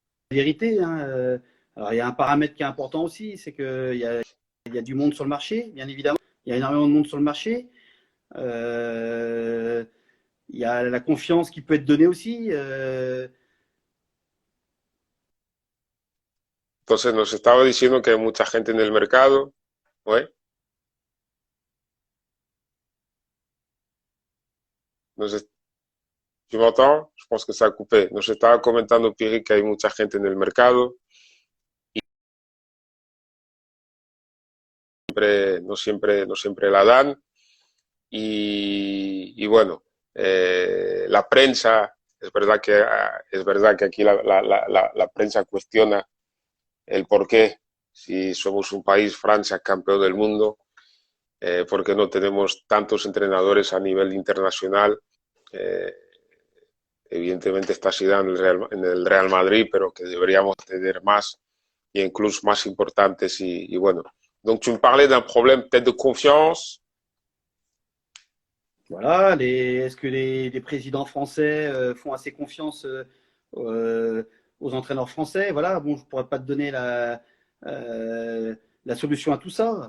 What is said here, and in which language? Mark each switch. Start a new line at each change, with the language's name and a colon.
French: La vérité, hein, alors il y a un paramètre qui est important aussi, c'est qu'il y a du monde sur le marché, bien évidemment. Il y a énormément de monde sur le marché. Il y a la confiance qui peut être donnée aussi.
Spanish: Entonces nos estaba diciendo que hay mucha gente en el mercado. ¿Ouais?
French: ¿Tu m'entends? Je pense que ça a coupé.
Spanish: Nos estaba comentando Piri que hay mucha gente en el mercado. No siempre la dan. Y bueno, la prensa, es verdad que aquí la prensa cuestiona el por qué, si somos un país, Francia, campeón del mundo, por qué no tenemos tantos entrenadores a nivel internacional. Evidentemente está Zidane en el Real Madrid, pero que deberíamos tener más, y incluso más importantes. Y bueno,
French: donc tu me parlais d'un problème peut-être de confiance. Voilà, est-ce que les présidents français font assez confiance aux entraîneurs français? Voilà, bon, je ne pourrais pas te donner la solution à tout ça.